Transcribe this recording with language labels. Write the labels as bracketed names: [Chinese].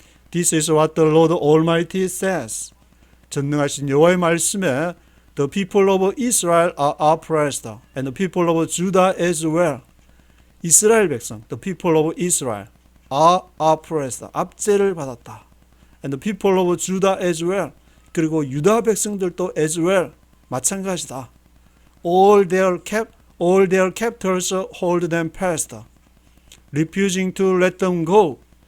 [English] This is what the Lord Almighty says. [Korean] 전능하신 여호와의 말씀에 [English] the people of Israel are oppressed, and the people of Judah as well. [Korean] 이스라엘 백성, [English] the people of Israel are oppressed, [Korean] 압제를 받았다. [English] And the people of Judah as well. [Korean] 그리고 유다 백성들도 [English] as well, [Korean] 마찬가지다. [English] All their captors hold them fast, refusing to let them go.